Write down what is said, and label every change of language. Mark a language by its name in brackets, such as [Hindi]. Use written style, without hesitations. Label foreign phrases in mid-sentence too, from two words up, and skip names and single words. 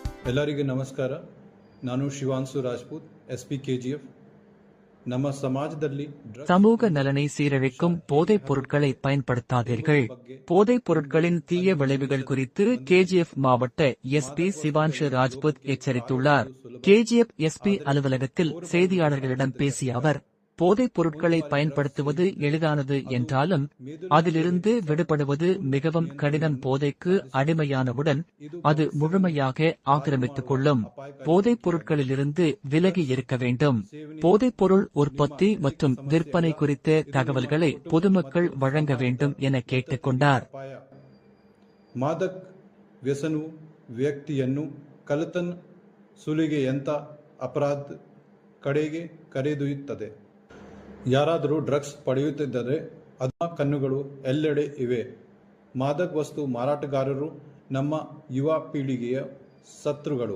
[Kannada] ಎಲ್ಲರಿಗೂ ನಮಸ್ಕಾರ. ನಾನು ಶಿವಾಂಶು ರಾಜ್ಪೂತ್, SP KGF. ನಮ್ಮ ಸಮಾಜದಲ್ಲಿ [Tamil] சமூக நலனை சீரழிக்கும் போதைப் பொருட்களை பயன்படுத்தாதீர்கள். போதைப் பொருட்களின் தீய விளைவுகள் குறித்து KGF மாவட்ட SP சிவான்ஷு ராஜ்புத் எச்சரித்துள்ளார். KGF SP அலுவலகத்தில் செய்தியாளர்களிடம் பேசிய அவர், போதைப் பொருட்களை பயன்படுத்துவது எளிதானது என்றாலும் அதிலிருந்து விடுபடுவது மிகவும் கடினம். போதைக்கு அடிமையானவுடன் அது முழுமையாக ஆக்கிரமித்துக் கொள்ளும். போதைப் பொருட்களிலிருந்து விலகி இருக்க வேண்டும். போதைப் பொருள் உற்பத்தி மற்றும் விற்பனை குறித்த தகவல்களை பொதுமக்கள் வழங்க வேண்டும் என கேட்டுக் கொண்டார். [Kannada] ಮಾದಕ ವ್ಯಸನವು ವ್ಯಕ್ತಿಯನ್ನು ಕಳ್ಳತನ, ಸುಲಿಗೆಯಂಥ ಅಪರಾಧ ಕಡೆಗೆ ಕರೆದೊಯ್ಯುತ್ತದೆ. ಯಾರಾದರೂ ಡ್ರಗ್ಸ್ ಪಡೆಯುತ್ತಿದ್ದರೆ ಅದರ ಕಣ್ಣುಗಳು ಎಲ್ಲೆಡೆ ಇವೆ. ಮಾದಕ ವಸ್ತು ಮಾರಾಟಗಾರರು ನಮ್ಮ ಯುವ ಪೀಳಿಗೆಯ ಶತ್ರುಗಳು.